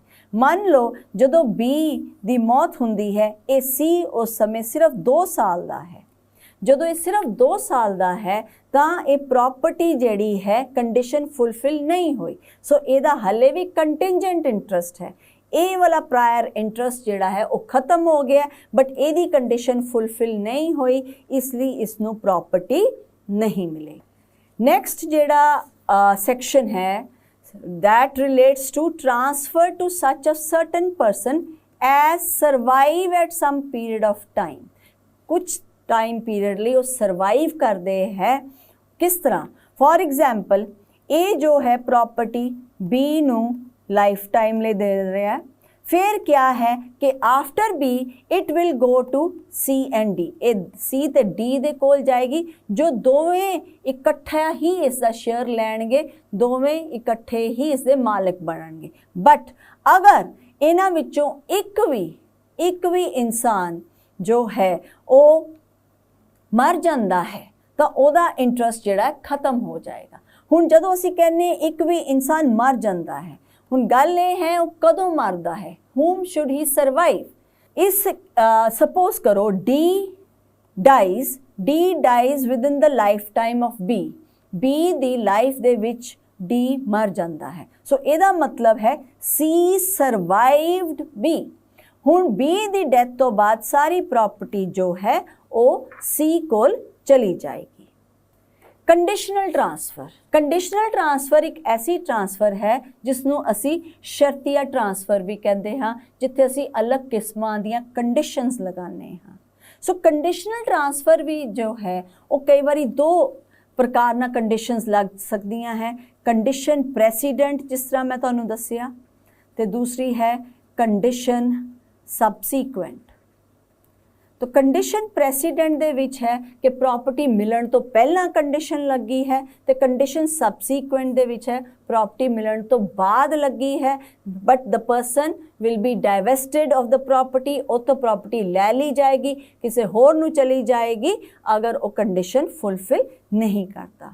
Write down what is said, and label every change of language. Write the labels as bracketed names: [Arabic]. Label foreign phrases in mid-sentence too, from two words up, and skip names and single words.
[Punjabi] ਮਾਨ ਲੋ ਜਦੋਂ ਬੀ ਦੀ ਮੌਤ ਹੁੰਦੀ ਹੈ ਯੇ ਸੀ ਉਸ ਸਮਯ ਸਿਰਫ 2 ਸਾਲ ਦਾ ਹੈ, ਜਦੋਂ ਯੇ ਸਿਰਫ 2 ਸਾਲ ਦਾ ਹੈ ਤਾਂ ਯੇ ਪ੍ਰਾਪਰਟੀ ਜਿਹੜੀ ਹੈ [English] condition fulfill [Punjabi] ਨਹੀਂ ਹੁਈ। ਸੋ ਇਹਦਾ ਹਲੇ ਭੀ [English] contingent interest [Punjabi] ਹੈ, ਯੇ ਵਾਲਾ [English] prior interest [Punjabi] ਜਿਹੜਾ ਹੈ ਵੋ ਖਤਮ ਹੋ ਗਯਾ ਬਟ ਇਹਦੀ [English] condition fulfill [Punjabi] ਨਹੀਂ ਹੁਈ, ਇਸਲਿਏ ਇਸਨੂੰ ਪ੍ਰਾਪਰਟੀ ਨਹੀਂ ਮਿਲੇਗੀ। ਨੈਕਸਟ ਜਿਹੜਾ ਸੈਕਸ਼ਨ ਹੈ [English] that relates to transfer to such a certain person as survive at some period of time। [Hindi] कुछ [English] time period [Hindi] लिए वो सर्वाइव करते हैं। किस तरह? [English] for example [Punjabi] ਏ ਜੋ ਹੈ ਪ੍ਰਾਪਰਟੀ ਬੀ ਨੂੰ [English] life time [Punjabi] ਲੇ ਦੇ ਰਹਾ ਹੈ, ਫਿਰ ਕਯਾ ਹੈ ਕਿ [English] after B it will go to C and D, [Punjabi] ਏ ਸੀ ਤੇ ਡੀ ਦੇ ਕੋਲ ਜਾਏਗੀ ਜੋ ਦੋਵੇਂ ਇਕੱਠਾ ਹੀ ਇਸਕਾ ਸ਼ੇਅਰ ਲੈਣਗੇ, ਦੋਵੇਂ ਇਕੱਠੇ ਹੀ ਇਸਕੇ ਮਾਲਿਕ ਬਣਨਗੇ। [Hindi] बट अगर [Punjabi] ਇਨ੍ਹਾਂ ਵਿਚੋਂ [Hindi] एक भी इंसान जो है वो मर जाता है तो ओदा इंटरस्ट जिहड़ा खत्म हो जाएगा। [Punjabi] ਹੁਣ ਜਦੋਂ ਅਸੀਂ ਕਹਿਨੇ ਏਕ ਭੀ ਇੰਸਾਨ ਮਰ ਜਾਤਾ ਹੈ ਹੁਣ ਗੱਲ ਇਹ ਹੈ ਉਹ ਕਦੋਂ ਮਰਦਾ ਹੈ, [English] whom should he survive? [Punjabi] ਇਸ ਸਪੋਜ਼ ਕਰੋ [English] D dies within the lifetime of B [Punjabi] ਦੀ ਲਾਈਫ ਦੇ ਵਿੱਚ D ਮਰ ਜਾਂਦਾ ਹੈ। ਸੋ ਇਹਦਾ ਮਤਲਬ ਹੈ [English] C survived B। [Punjabi] ਹੁਣ B ਦੀ ਡੈਥ ਤੋਂ ਬਾਅਦ ਸਾਰੀ ਪ੍ਰਾਪਰਟੀ ਜੋ ਹੈ ਉਹ C ਕੋਲ ਚਲੀ ਜਾਏਗੀ। [English] conditional transfer [Punjabi] ਇੱਕ ਐਸੀ ਟਰਾਂਸਫਰ ਹੈ ਜਿਸ ਨੂੰ ਅਸੀਂ ਸ਼ਰਤੀਆ ਟਰਾਂਸਫਰ ਵੀ ਕਹਿੰਦੇ ਹਾਂ, ਜਿੱਥੇ ਅਸੀਂ ਅਲੱਗ ਕਿਸਮਾਂ ਦੀਆਂ ਕੰਡੀਸ਼ਨਸ ਲਗਾਉਂਦੇ ਹਾਂ। ਸੋ [English] conditional transfer [Punjabi] ਵੀ ਜੋ ਹੈ ਉਹ ਕਈ ਵਾਰੀ ਦੋ ਪ੍ਰਕਾਰ ਨਾਲ ਕੰਡੀਸ਼ਨਸ ਲੱਗ ਸਕਦੀਆਂ ਹੈ। [English] condition precedent, [Punjabi] ਜਿਸ ਤਰ੍ਹਾਂ ਮੈਂ ਤੁਹਾਨੂੰ ਦੱਸਿਆ, ਤੇ ਦੂਸਰੀ ਹੈ [English] condition subsequent. [Punjabi] ਤੋ [English] condition precedent [Punjabi] ਦੇ ਵਿਚ ਹੈ ਕਿ ਪ੍ਰਾਪਰਟੀ ਮਿਲਨ ਤੋ ਪਹਲਾ ਕੰਡੀਸ਼ਨ ਲਗੀ ਹੈ, ਤੋ [English] condition subsequent [Punjabi] ਦੇ ਵਿਚ ਹੈ ਪ੍ਰਾਪਰਟੀ ਮਿਲਨ ਤੋ ਬਾਅਦ ਲਗੀ ਹੈ, [English] but the person will be divested of the property. [Hindi] वो तो प्रॉपर्टी ले ली जाएगी, किसी [Punjabi] ਹੋਰ ਨੂੰ [Hindi] चली जाएगी अगर वो कंडीशन फुलफिल नहीं करता।